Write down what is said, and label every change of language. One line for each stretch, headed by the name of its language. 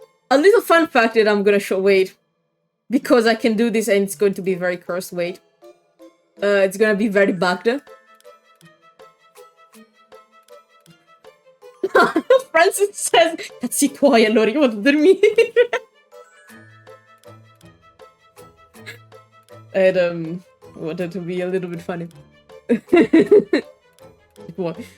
English: A little fun fact that I'm gonna show. Wait, because I can do this and it's going to be very cursed. Wait, it's gonna be very bugged. Francis says,
Italian: "Cazzi tuoi, allora io vado a dormire."
English: And wanted to be a little bit funny. What?